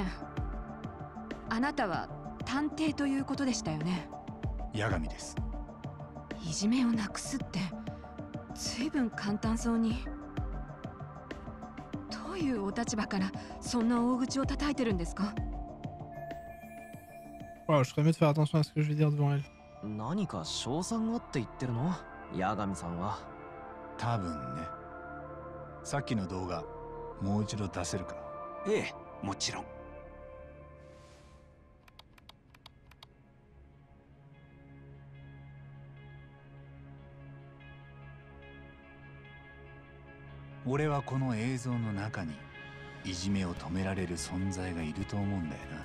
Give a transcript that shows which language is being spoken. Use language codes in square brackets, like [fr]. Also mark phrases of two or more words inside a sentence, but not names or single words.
[ja] あなたは探偵ということでしたよね。八神です。いじめをなくすって随分簡単そうに。どういうお立場からそんな大口を叩いてるんですか？ [fr] Wow, je ferais mieux de faire attention à ce que je vais dire devant elle. [ja] 何か賞賛がって言ってるの？八神さんは。多分ね。さっきの動画もう一度出せるか？ええ、もちろん。俺はこの映像の中にいじめを止められる存在がいると思うんだよな。